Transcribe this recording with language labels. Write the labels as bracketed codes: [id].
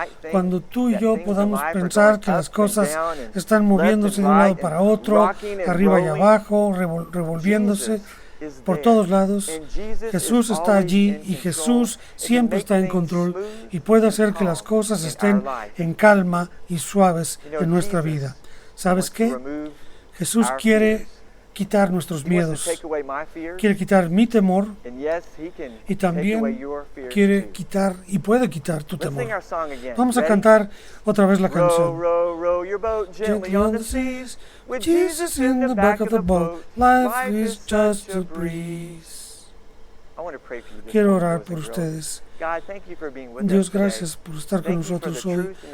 [es] Cuando tú y yo podamos pensar que las cosas están moviéndose de un lado para otro, arriba y abajo, revolviéndose por todos lados, Jesús está allí y Jesús siempre está en control y puede hacer que las cosas estén en calma y suaves en nuestra vida. ¿Sabes qué? Jesús quiere quitar nuestros miedos, quiere quitar mi temor y también quiere quitar y puede quitar tu temor. Vamos a cantar otra vez la canción. [en] Gently on the seas, with Jesus in the back of the boat, life is just a breeze. [es] Quiero orar por ustedes. Dios, gracias por estar con nosotros hoy.